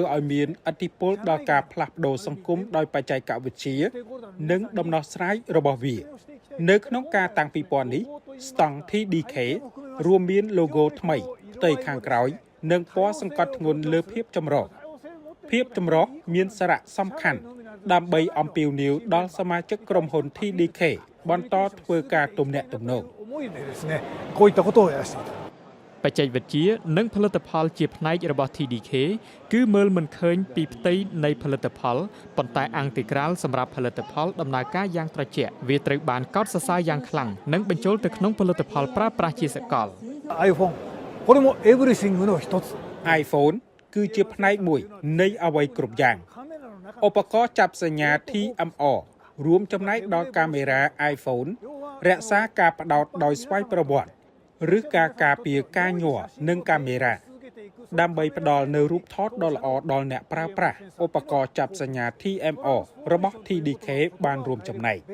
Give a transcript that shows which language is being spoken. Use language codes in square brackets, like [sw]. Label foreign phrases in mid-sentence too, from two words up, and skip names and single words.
[km] ឲ្យមានឥទ្ធិពលដល់ការផ្លាស់ប្ដូរសង្គមដោយបច្ចេកវិទ្យានិងដំណោះស្រាយរបស់វានៅក្នុងការតាំងពិព័រណ៍នេះស្តង់ TDK រួមមាន logo ថ្មីផ្ទៃខាងក្រោយនិងពណ៌សង្កត់ធ្ងន់លើភាពចម្រុះមានសារៈសំខាន់ដើម្បីអំពាវនាវដល់សមាជិកក្រុមហ៊ុន TDK បន្តធ្វើការទំនាក់ទំនង [ja] こういったことをやらせていただく [km] បច្ចេកវិទ្យានិងផលិតផលជាផ្នែករបស់ TDK គឺមើលមិនឃើញពីផ្ទៃនៃផលិតផលប៉ុន្តែអង់ទីក្រាលសម្រាប់ផលិតផលដំណើរការយ៉ាងត្រជាក់វាត្រូវបានកោតសរសើរយ៉ាងខ្លាំងនិងបញ្ចូលទៅក្នុងផលិតផលប្រើប្រាស់ជាសកល [ja] iPhone これもエブリシングの一つ [km] iPhone គឺជាផ្នែកមួយនៃអ្វីគ្រប់យ៉ាងឧបករណ៍ចាប់សញ្ញា TMR រួមចំណែកដល់កាមេរ៉ា iPhone រក្សាការផ្ដោតដោយស្វ័យប្រវត្តិឬការការពារការញ័ រនិងកាមេរ៉ាដើម្បីផ្ដល់នូវរូបថតដ៏ល្អដល់អ្នកប្រើប្រាស់ឧបករណ៍ចាប់សញ្ញា TMR របស់ TDK បានរួមចំណែក